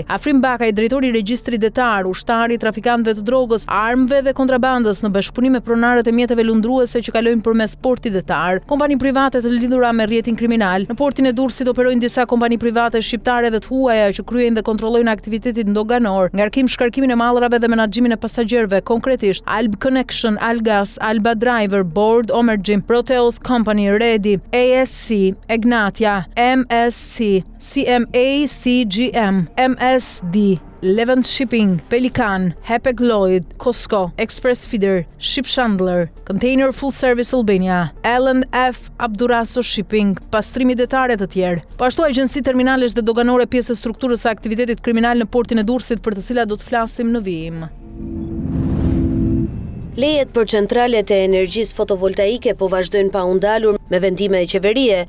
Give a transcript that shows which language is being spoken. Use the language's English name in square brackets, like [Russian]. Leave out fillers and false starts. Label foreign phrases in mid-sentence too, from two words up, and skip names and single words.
[Albanian] Afrim Bakaj, drejtori i regjistrit detar, ushtari i trafikantëve të drogës, armëve dhe kontrabandës në bashkëpunim me pronarët e mjeteve lundruese që kalojnë përmes portit detar, kompani private të lidhura me rrjetin kriminal. Në portin e Durrësit operojnë disa kompani private shqiptare dhe të huaja që kryejnë dhe kontrollojnë aktivitetin ndoganor, ngarkim shkarkimin e mallrave dhe menaxhimin e pasagerëve, konkretisht Alb Connection, Algas, Alba Driver, Board Omergim, Proteus Company, Redi, ASC, Egnatia, MSC, CMA-CGM, MSD, Levant Shipping, Pelican, Hapag Lloyd, Costco, Express Feeder, Ship Chandler, Container Full Service Albania, L&F Abduraso Shipping, pastrimi detare të tjerë. Po ashtu agjenci terminalesh dhe doganore pjesë e strukturës së aktivitetit kriminal në portin e Durrësit, për të cilat do të flasim në vijim. Lejet për centralet e energjisë fotovoltaike po vazhdojnë pa u ndalur me vendime e qeverie.